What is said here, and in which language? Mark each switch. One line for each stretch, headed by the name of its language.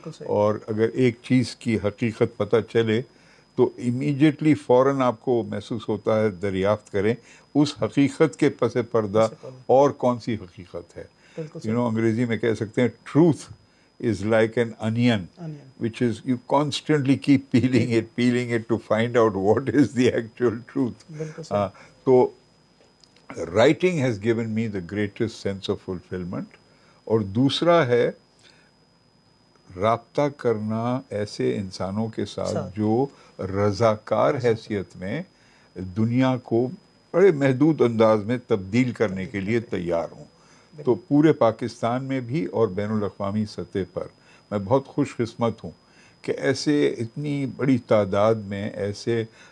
Urdu: اور اگر ایک چیز کی حقیقت پتہ چلے تو امیڈیٹلی فوراً آپ کو محسوس ہوتا ہے دریافت کریں اس حقیقت کے پس پردہ اور کون سی حقیقت ہے. انگریزی میں کہہ سکتے ہیں truth
English: is like an onion, which is you constantly keep peeling it to find out what is the actual truth. So writing has given me the greatest sense of fulfillment.
Urdu: اور دوسرا ہے رابطہ کرنا ایسے انسانوں کے ساتھ جو رضاکار حیثیت میں دنیا کو بڑے محدود انداز میں تبدیل کرنے کے لیے تیار ہوں. تو پورے پاکستان میں بھی اور بین الاقوامی سطح پر میں بہت خوش قسمت ہوں کہ ایسے اتنی بڑی تعداد میں ایسے